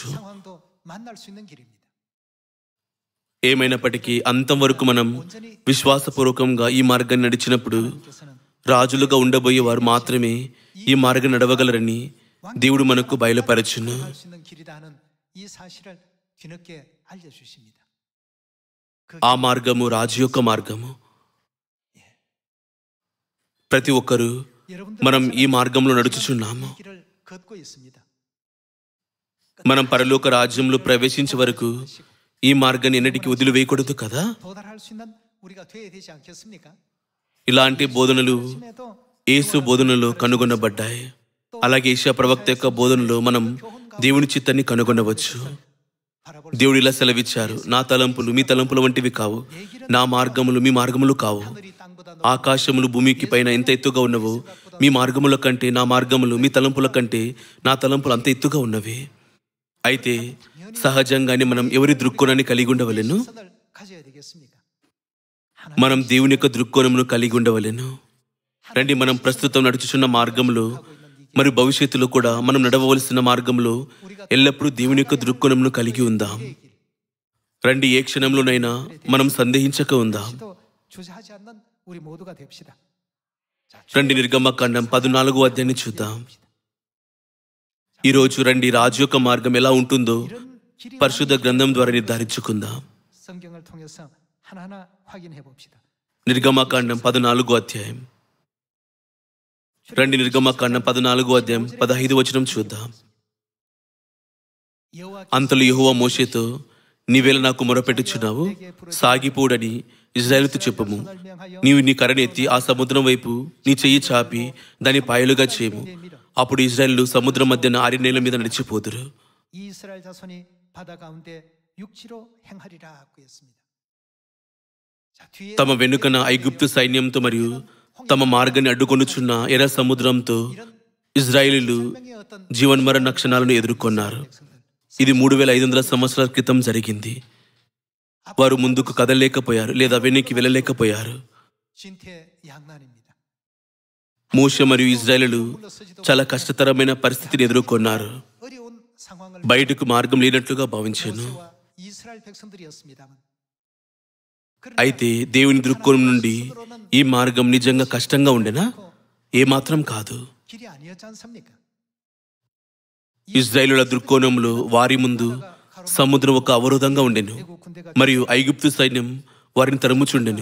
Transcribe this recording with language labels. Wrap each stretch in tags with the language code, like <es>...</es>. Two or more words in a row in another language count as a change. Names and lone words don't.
<ko>상황도 만날 수 있는 길입니다.</ko> <te>ఏమైనప్పటికీ అంతం వరకు మనం విశ్వాసపూర్వకంగా ఈ మార్గాన్ని నడిచినప్పుడు</te> <ko>그래서는</ko> <te>రాజులుగా ఉండబోయే వారు మాత్రమే ఈ మార్గం నడవగలరని దేవుడు మనకు బయలుపరచును.</te> <ko>할 수 있는 길이라는 이 사실을 뒤늦게 알려주십니다.</ko> <te>ఆ మార్గము రాజు యొక్క మార్గము. ప్రతి ఒక్కరూ</te> <ko>여러분들</ko> <te>మనం ఈ మార్గంలో నడుచుచున్నాము.</te> <ko>이 길을 걷고 있습니다.</ko> <te>మనం పరలోక రాజ్యంలో ప్రవేశించే వరకు ఈ మార్గాన్ని ఎన్నటికీ వదిలివేయకూడదు కదా?</te> <ko>도달할 수 있는 우리가 되어야 되지 않겠습니까?</ko> <te>ఇలాంటి బోధనలు</te> <ko>심해도</ko> <te>యేసు బోధనలో కనుగొనబడ్డాయి. అలాగే యెషయా ప్రవక్త యొక్క బోధనలో మనం దేవుని చిత్తాన్ని కనుగొనవచ్చు.</te> <ko>바라볼</ko> <te>దేవుడు ఇలా సెలవిచ్చారు, నా తలంపులు మీ తలంపుల వంటివి కావు, నా మార్గములు మీ మార్గములు కావు.</te> <ko>하늘이 땅보다</ko> <te>ఆకాశములు భూమికి పైన ఎంత ఎత్తుగా ఉన్నవో మీ మార్గముల కంటే నా మార్గములు, మీ తలంపుల కంటే నా తలంపులు అంత ఎత్తుగా ఉన్నవి. అయితే సహజంగానే మనం ఎవరి దృక్కోణాన్ని కలిగి ఉండవలెను?</te> <ko>시선을 가져야 되겠습니까?</ko> <te>మనం దేవుని యొక్క దృక్కోణమును కలిగి ఉండవలెను. రండి, మనం ప్రస్తుతం నడుచుచున్న మార్గంలో మరియు భవిష్యత్తులో కూడా మనం నడవవలసిన మార్గంలో ఎల్లప్పుడూ దేవుని యొక్క దృక్కోణమును కలిగి ఉందాం. రండి, ఏ క్షణంలోనైనా మనం సందేహించక ఉందాం.</te> <ko>또 주저하지 않는 우리 모두가 됩시다.</ko> <te>రండి, నిర్గమకాండం 14వ అధ్యాయాన్ని చూద్దాం. ఈరోజు రండి, రాజు యొక్క మార్గం ఎలా ఉంటుందో</te> <ko>이런 길이</ko> <te>పరిశుద్ధ గ్రంథం ద్వారా నిర్ధారించుకుందాం.</te> <ko>성경을 통해서 하나하나 확인해 봅시다.</ko> <te>నిర్గమకాండం 14వ అధ్యాయం. రండి, నిర్గమకాండం 14వ అధ్యాయం 15వ వచనం చూద్దాం. అంతలో యెహోవా మోషేతో, నీవేళ నాకు మొరపెట్టుచున్నావు, సాగిపోడని ఇజ్రాయేలుతో చెప్పుము. నీవు నీ కర్రను ఎత్తి ఆ సముద్రం వైపు నీ చెయ్యి చాపి దాని పాయలుగా చేయము. అప్పుడు ఇజ్రాయేలు సముద్రం మధ్యన ఆరి నేల మీద నడిచిపోదురు.</te> <ko>이스라엘 자손이 바다 가운데 육지로 행하리라고 했습니다. 자, 뒤에</ko> <te>తమ వెనుకన ఐగుప్తు సైన్యంతో మరియు తమ మార్గాన్ని అడ్డుకొనుచున్న ఎర్ర సముద్రంతో ఇజ్రాయేలీలు</te> <ko>생명의 어떤</ko> <te>జీవన్మరణ క్షణాలను ఎదుర్కొన్నారు. ఇది 3500 సంవత్సరాల క్రితం జరిగింది. వారు ముందుకు కదలలేకపోయారు లేదా వెనక్కి వెళ్ళలేకపోయారు.</te> <ko>진퇴양난입니다.</ko> <te>మోషే మరియు ఇజ్రాయేలీలు చాలా కష్టతరమైన పరిస్థితిని ఎదుర్కొన్నారు.</te> <ko>어려운 상황을</ko> <te>బయటకు మార్గం లేనట్లుగా భావించాను.</te> <ko>모세와 이스라엘 백성들이었습니다만</ko> <te>అయితే దేవుని దృక్కోణం నుండి ఈ మార్గం నిజంగా కష్టంగా ఉండేనా? ఏమాత్రం కాదు.</te> <ko>길이 아니었지 않습니까?</ko> <te>ఇజ్రాయేలుల దృక్కోణంలో వారి ముందు సముద్రం ఒక అవరోధంగా ఉండెను మరియు ఐగుప్తు సైన్యం వారిని తరుముచుండెను.</te>